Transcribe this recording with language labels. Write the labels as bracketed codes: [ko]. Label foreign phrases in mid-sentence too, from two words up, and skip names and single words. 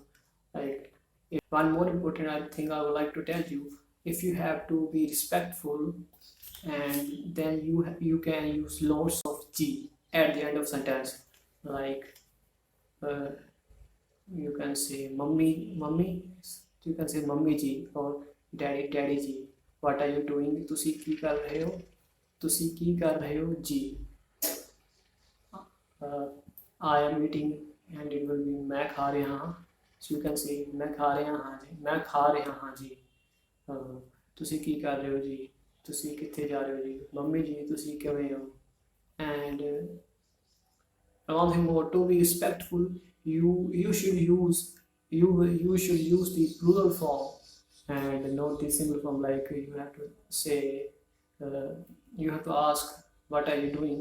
[en] Like one more important thing I would like to tell you, if you have to be respectful, and then you can use lots of G at the end of sentence, like uh, you can say mummy, you can say [pa] ਮੰਮੀ ਜੀ [en] or [pa] ਡੈਡੀ ਜੀ. [en] What are you doing? [pa] ਤੁਸੀਂ ਕੀ ਕਰ ਰਹੇ ਹੋ? ਤੁਸੀਂ ਕੀ ਕਰ ਰਹੇ ਹੋ ਜੀ? [en] I am eating, and it will be [pa] ਮੈਂ ਖਾ ਰਿਹਾ ਹਾਂ. [en] So you can say [pa] ਮੈਂ ਖਾ ਰਿਹਾ ਹਾਂ ਜੀ, ਮੈਂ ਖਾ ਰਿਹਾ ਹਾਂ ਜੀ. ਤੁਸੀਂ ਕੀ ਕਰ ਰਹੇ ਹੋ ਜੀ? ਤੁਸੀਂ ਕਿੱਥੇ ਜਾ ਰਹੇ ਹੋ ਜੀ? ਮੰਮੀ ਜੀ ਤੁਸੀਂ ਕਿਵੇਂ ਹੋ? [en] And one thing more, to be respectful, you should use you should use the plural form and not the single form. Like you have to say you have to ask what are you doing.